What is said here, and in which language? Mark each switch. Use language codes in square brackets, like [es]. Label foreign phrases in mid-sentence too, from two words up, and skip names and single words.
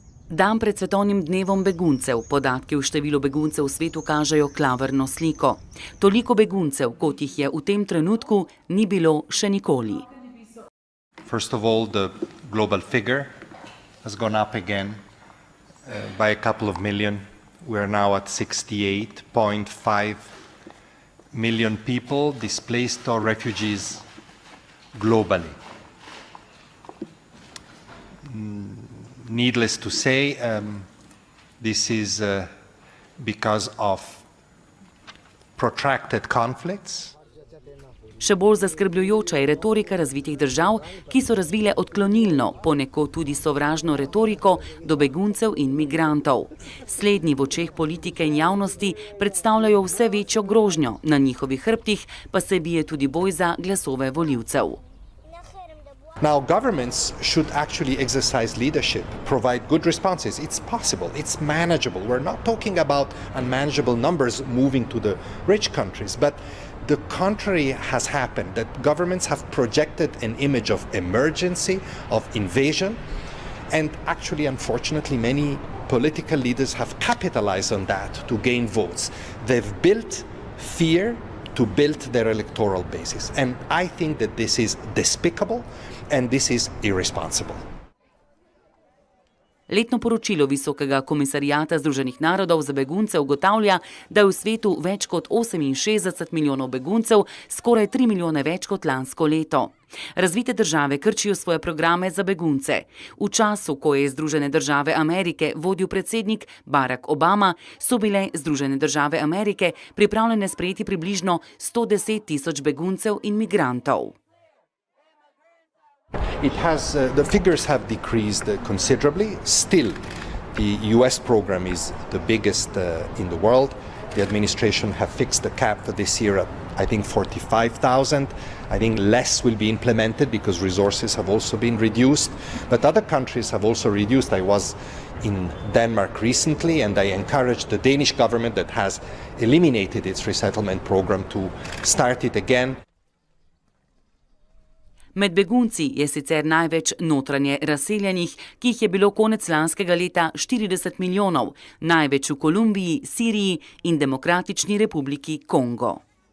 [sl] Dan pred svetovnim dnevom beguncev, podatki o številu beguncev v svetu kažejo klavrno sliko. Toliko beguncev, kot jih je v tem trenutku, ni bilo še nikoli. [en] First of all, the global figure has gone up again by a couple of million. We are now at 68.5 million people displaced or refugees globally. Needless to say, this is because of protracted conflicts. [sl] Še bolj zaskrbljujoča je retorika razvitih držav, ki so razvile odklonilno, ponekod tudi sovražno retoriko do beguncev in migrantov. Slednji v očeh politike in javnosti predstavljajo vse večjo grožnjo, na njihovih hrbtih pa se bije tudi boj za glasove volivcev. [en] Now, governments should actually exercise leadership, provide good responses. It's possible, it's manageable. We're not talking about unmanageable numbers moving to the rich countries, but the contrary has happened, that governments have projected an image of emergency, of invasion, and actually, unfortunately, many political leaders have capitalized on that to gain votes. They've built fear to build their electoral basis. And I think that this is despicable and this is irresponsible. [sl] Letno poročilo Visokega komisariata Združenih narodov za begunce ugotavlja, da je v svetu več kot 68 milijonov beguncev, skoraj 3 milijone več kot lansko leto. Razvite države krčijo svoje programe za begunce. V času, ko je Združene države Amerike vodil predsednik Barack Obama, so bile Združene države Amerike pripravljene sprejeti približno 110 tisoč beguncev in migrantov. [en] The figures have decreased considerably. Still, the US program is the biggest in the world. The administration have fixed the cap for this year at, I think, 45,000. I think less will be implemented because resources have also been reduced. But other countries have also reduced. I was in Denmark recently and I encouraged the Danish government that has eliminated its resettlement program to start it again. [sl] Med begunci je sicer največ notranje razseljenih, ki jih je bilo konec lanskega leta 40 milijonov, največ v Kolumbiji, Siriji in Demokratični republiki Kongo.